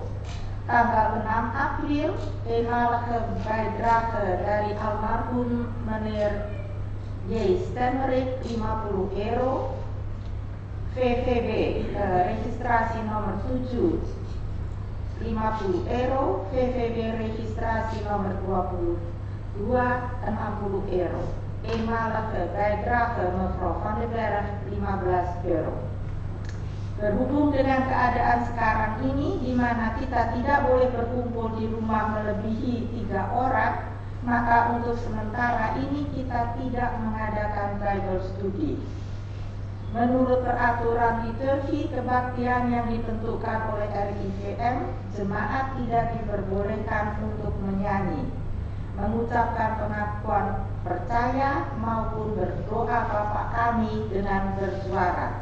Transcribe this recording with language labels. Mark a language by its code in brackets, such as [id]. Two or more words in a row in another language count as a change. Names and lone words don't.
[id] Tanggal 6 April email bijdrage dari almarhum meneer J. Stemmerik €50. VVB registrasi nomor 7 €50. VVB registrasi nomor 22 €60. [nl] Eenmalige bijdrage mevrouw Van den Berg €15. [id] Berhubung dengan keadaan sekarang ini di mana kita tidak boleh berkumpul di rumah melebihi 3 orang, maka untuk sementara ini kita tidak mengadakan [en] Bible study. [id] Menurut peraturan liturgi kebaktian yang ditentukan oleh RIVM, jemaat tidak diperbolehkan untuk menyanyi, mengucapkan pengakuan percaya maupun berdoa Bapa kami dengan bersuara.